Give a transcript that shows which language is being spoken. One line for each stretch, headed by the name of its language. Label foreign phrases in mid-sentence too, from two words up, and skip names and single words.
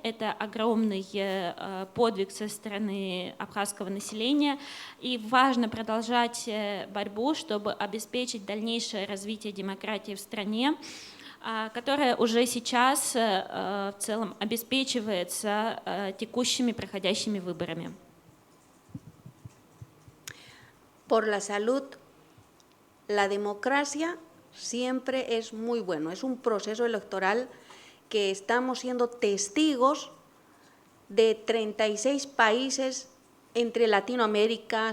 Russian: Это огромный подвиг со стороны абхазского населения. И важно продолжать борьбу, чтобы обеспечить дальнейшее развитие демократии в стране, которая уже сейчас в целом обеспечивается текущими проходящими выборами.
Spanish: Por la salud, la democracia siempre es muy bueno. Es un proceso electoral que estamos siendo testigos de 36 países entre Latinoamérica,